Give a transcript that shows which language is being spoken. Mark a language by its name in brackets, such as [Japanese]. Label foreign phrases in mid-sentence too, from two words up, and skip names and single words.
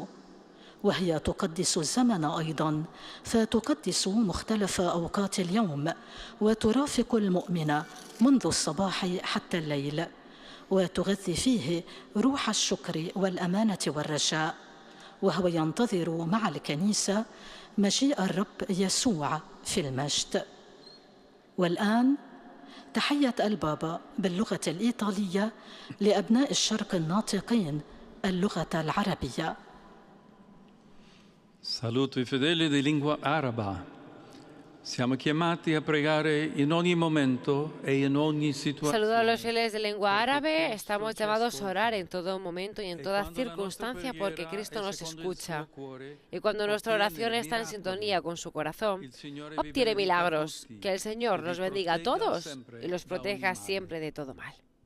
[Arabic] وهي تقدس الزمن أيضاً، فتقدس مختلف أوقات اليوم وترافق المؤمن منذ الصباح حتى الليل، وتغذي فيه روح الشكر والأمانة والرجاء، وهو ينتظر مع الكنيسة مجيء الرب يسوع في المجد. والآن تحية البابا باللغة الإيطالية لأبناء الشرق الناطقين اللغة العربية. [Italian] Saluto i fedeli di lingua araba. Siamo chiamati a pregare in ogni momento e in ogni situazione. [Spanish] Saludo a los fieles de lengua árabe. Estamos llamados a orar en todo momento y en toda circunstancia porque Cristo nos escucha. Y cuando nuestra oración está en sintonía con su corazón, obtiene milagros. Que el Señor nos bendiga a todos y los proteja siempre de todo mal.